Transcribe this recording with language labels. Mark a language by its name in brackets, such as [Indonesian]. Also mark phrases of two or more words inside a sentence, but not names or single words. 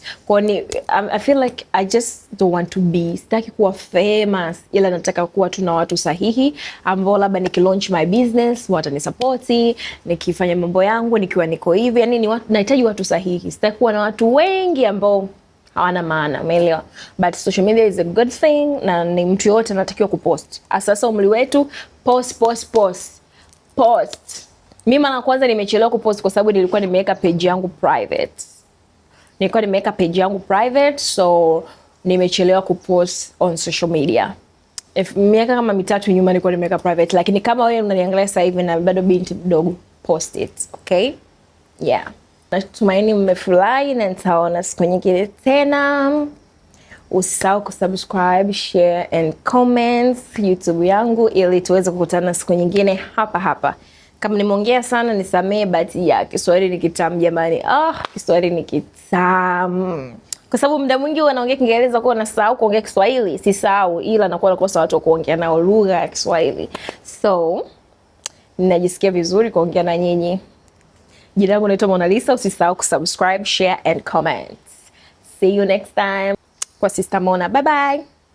[Swahili] Kwa ni [English] I feel like I just don't want to be, [Swahili] sitaki kuwa famous, ila nataka kuwa tu na watu sahihi ambao labda nikilaunch [English] my business [Swahili] watanisupport, nikifanya mambo yangu nikiwa niko hivi, yani nahitaji watu sahihi. Sitaki kuwa na watu wengi ambao hawana maana, umeelewa? [English] But social media is a good thing, [Swahili] na ni mtu yote anatakiwa kupost. Sasa umri wetu post. Mimi mara kwanza nimechelewa kupost kwa sababu nilikuwa nimeweka page yangu private. So nimechelewa kupost [English] on social media. [Swahili] Miaka kama 3 nyuma nilikuwa nimeweka private, lakini kama wewe unaniangalia sasa hivi na bado binti mdogo, [English] post it, okay? Yeah. [Swahili] Natumaini mmefurahi na nitaona siku nyingine tena. Usisahau kusubscribe, [English] share and comment [Swahili] YouTube yangu ili tuweze kukutana siku nyingine hapa. Kama nimeongea sana nisamee, [English] but yeah, [Swahili] Kiswahili ni kitamu jamani. Kiswahili ni kitamu. Kwa sababu muda mwingi wanaongea Kiingereza kwa nasahau kuongea Kiswahili. Sisahau, ila nakuwa nakosa watu wa kuongea nao lugha ya Kiswahili. So, ninajisikia vizuri kuongea na nyinyi. Jina langu naitwa Mona Lisa. Usisahau kusubscribe, [English] share and comment. See you next time. [Swahili] Kwa Sister Mona. [English] Bye bye.